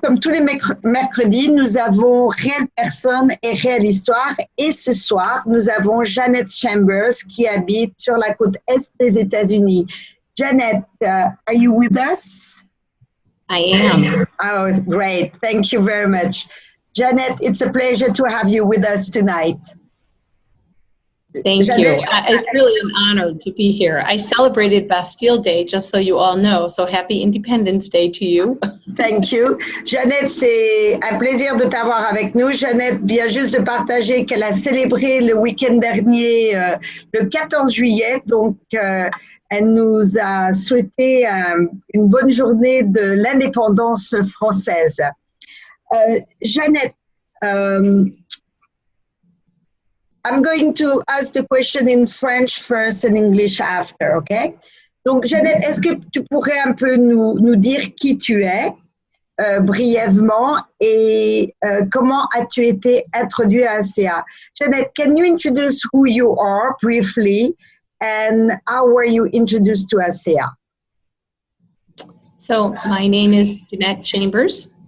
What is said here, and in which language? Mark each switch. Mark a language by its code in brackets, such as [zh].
[fr] Comme tous les mercredis, nous avons Réelle Personne et Réelle Histoire. Et ce soir, nous avons Jeannette Chambers qui habite sur la côte est des États-Unis. [en] Jeannette, are you with us? I am. Oh, great. Thank you very much. Jeannette, it's a pleasure to have you with us tonight. Thank Jeannette, you. It's really an honor to be here. I celebrated Bastille Day, just so you all know. So happy Independence Day to you. Thank you. [fr] Jeannette, c'est un plaisir de t'avoir avec nous. Jeannette vient juste de partager qu'elle a célébré le week-end dernier, le 14 juillet. Donc, elle nous a souhaité une bonne journée de l'indépendance française. [en] Jeannette, I'm going to ask the question in French first and English after, okay? [fr] Donc, Jeannette, est-ce que tu pourrais un peu nous dire qui tu es, brièvement, et comment as-tu été introduite à Asea? [en] Jeannette, can you introduce who you are briefly, and how were you introduced to Asea? So my name is Jeannette Chambers.